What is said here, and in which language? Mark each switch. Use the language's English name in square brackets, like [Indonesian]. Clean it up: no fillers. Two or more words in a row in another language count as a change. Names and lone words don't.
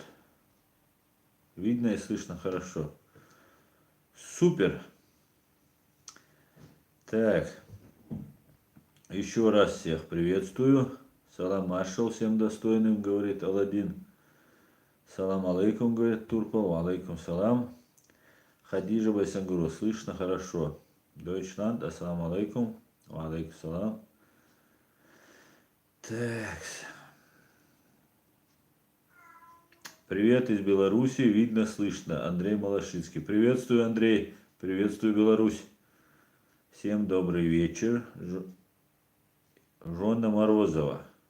[Russian] Видно и слышно хорошо. Супер. Так, еще раз всех приветствую. Салам Маршал, всем достойным, говорит Аладдин. [Arabic] سلام عليكم, [Russian] говорит Турпал. [Arabic] عليكم السلام. [Russian] Хадижа Байсангуру, слышно хорошо. [Arabic] Дойчланд, السلام عليكم. عليكم السلام. [Russian] Так. Привет из Беларуси, видно, слышно. Андрей Малашицкий. Приветствую, Андрей. Приветствую, Беларусь. Всем добрый вечер. Жона Морозова.